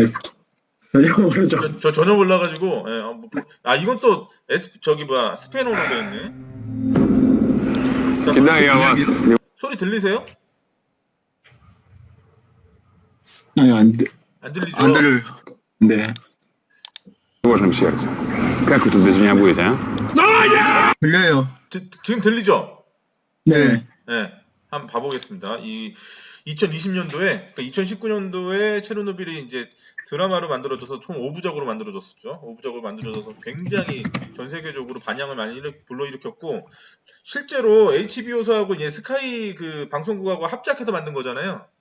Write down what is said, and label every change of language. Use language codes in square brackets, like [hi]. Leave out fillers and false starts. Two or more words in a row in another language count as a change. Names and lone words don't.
[ko] 전혀 모르죠. 저 전혀 몰라가지고. 예, 이건 또 스페인어로 되어 있네. 소리 들리세요? 아니, 안 들리죠? 안 들려요. 네. [ru] тревожном сердце. Как вы тут без меня будете, а? [ko] 들려요. 지금 들리죠? 네. 네, 한번 봐보겠습니다. 이 2020년도에, 그러니까 2019년도에 체르노빌이 이제 드라마로 만들어져서 총 5부작으로 만들어졌었죠. 5부작으로 만들어져서 굉장히 전 세계적으로 반향을 많이 불러일으켰고 실제로 HBO사하고 이제 스카이 그 방송국하고 합작해서 만든 거잖아요.